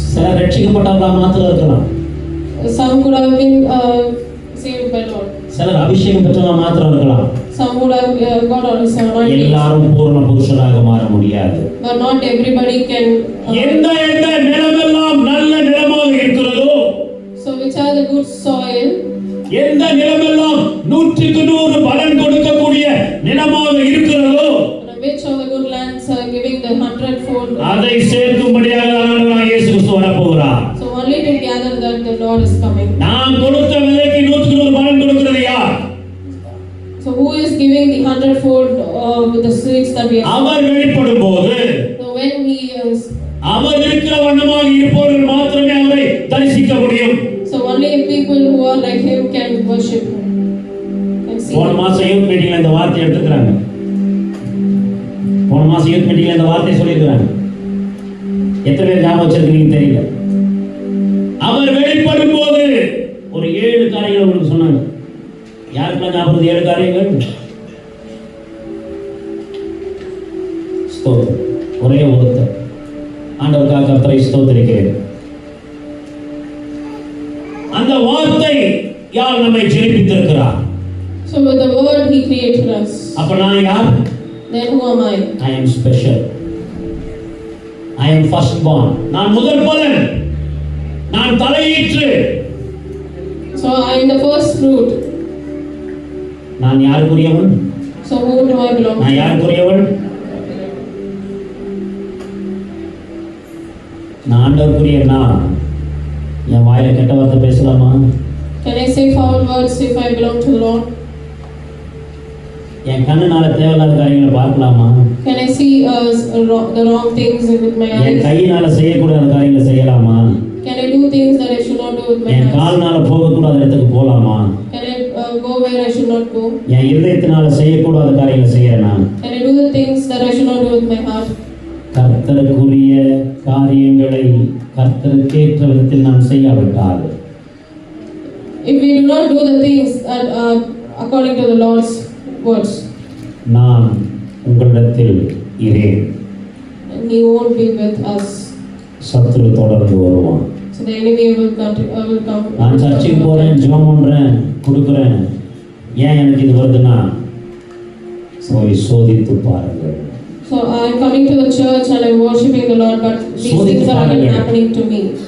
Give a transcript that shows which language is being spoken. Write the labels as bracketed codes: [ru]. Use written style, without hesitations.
[ta] சில ரட்சிக்கப்பட்டவர்களா மாத்திரம் இருக்கலாம். [en] Some could have been saved by Lord. [ta] சிலர் அபிஷேகம் பெற்றவங்க மாத்திரம் இருக்கலாம். [en] Some would have got also anointing. [ta] எல்லாரும் பூர்ண புருஷராக மாற முடியாது. [en] But not everybody can. [ta] எந்த நிலமெல்லாம் நல்ல நிலமாக இருக்கிறதோ, [en] So which are the good soil? [ta] எந்த நிலமெல்லாம் 100க்கு 100 பலன் கொடுக்கக்கூடிய நிலமாக இருக்கிறதோ, [en] Which of the good lands are giving the 100-fold? [ta] அதை சேர்க்கும்படியாக ஆண்டவராகிய இயேசு கிறிஸ்து வரப்போகிறார். [en] So only to gather that the Lord is coming. [ta] நான் கொடுத்த விதைக்கு 100க்கு 100 பலன் கொடுக்கிறது யார்? [en] So who is giving the 100-fold with the seeds that we have? [ta] அவர் வெளிப்படும் போது, [en] So when he is, [ta] அவர் இருக்கிற வண்ணமாக இருப்பவர்கள் மாத்திரமே அவரை தரிசிக்க முடியும். [en] so only people who are like him can worship him and see [ta] போன [en] him. [ta] மாசம் யூத் மீட்டிங்ல இந்த வார்த்தை எடுத்துக்கிறாங்க. போன மாசம் யூத் மீட்டிங்ல இந்த வார்த்தை சொல்லியிருக்கிறாங்க. எத்தனை பேர் ஞாபகம் வச்சிருக்கீங்க தெரியல. அவர் வெளிப்படும் போது ஒரு 7 காரியங்கள் உங்களுக்கு சொன்னாங்க. யாருக்கெல்லாம் ஞாபகம் 7 காரியங்கள்? ஸ்தோத்திரம். ஒரே ஒருத்தர் ஆண்டவருக்காக கர்த்தரை ஸ்தோத்திரிக்கிறேன். அந்த வார்த்தை யார் நம்மை ஜெனிப்பித்திருக்கிறார்? [en] So with the word he created us. [ta] அப்ப நான் யார்? [en] Then who am I? I am special. I am first born. [ta] நான் முதல் பலன். நான் தலையீற்று. [en] So I am the first fruit. [ta] நான் யாருக்குரியவன்? [en] So who do I belong [ta] நான் [en] to? [ta] யாருக்குரியவன்? நான் ஆண்டவருக்குரியனா? என் வாயில கெட்ட வார்த்தை பேசலாமா? [en] Can I say foul words if I belong to the Lord? [ta] என் கண்ணுனால தேவையில்லாத காரியங்களை பார்க்கலாமா? [en] Can I see the wrong things with my [ta] N [en] eyes? [ta] கையினால செய்யக்கூடாத காரியங்களை செய்யலாமா? [en] Can I do things that I should not do with my [ta] N [en] hands? [ta] கால்னால போகக்கூடாத இடத்துக்கு போலாமா? [en] Can I go where I should not go? [ta] என் இதயத்தினால செய்யக்கூடாத காரியங்களை செய்யறேனா? [en] Can I do the things that I should not do with my heart? [ta] கர்த்தருக்குரிய காரியங்களை கர்த்தருக்கேற்ற விதத்தில் நாம் செய்யாவிட்டால், [en] if we do not do the things that are according to the Lord's words, [ta] நான் உங்களிடத்தில் இரேன். [en] and He won't be with us. [ta] சத்துரு தொடர்ந்து வருவான். [en] So the enemy will come. [ta] நான் சர்ச்சுக்கு போறேன், ஜெபம் பண்றேன், கொடுக்குறேன், ஏன் எனக்கு இது வருதுன்னா போய் சோதித்து பாருங்கள். [en] So I am coming to the church and I am worshiping the Lord, but these things are again happening to me.